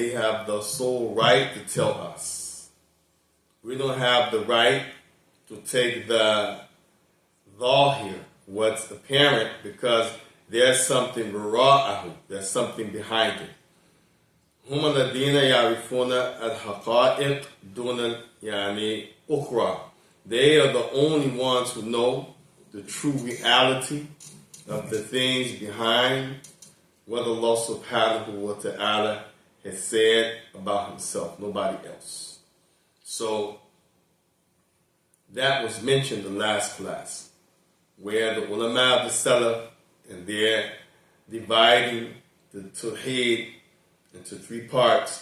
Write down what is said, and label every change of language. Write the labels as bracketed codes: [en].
[en] They have the sole right to tell us. We don't have the right to take the zahir, what's apparent, because there's something wara'ahu, there's something behind it. [ar] هم الذين يعرفون الحقائق دون أخرى. [en] They are the only ones who know the true reality of the things behind what Allah subhanahu wa ta'ala has said about himself, nobody else. So that was mentioned in the last class, where the ulama of the Salaf, and they're dividing the Tawheed into three parts.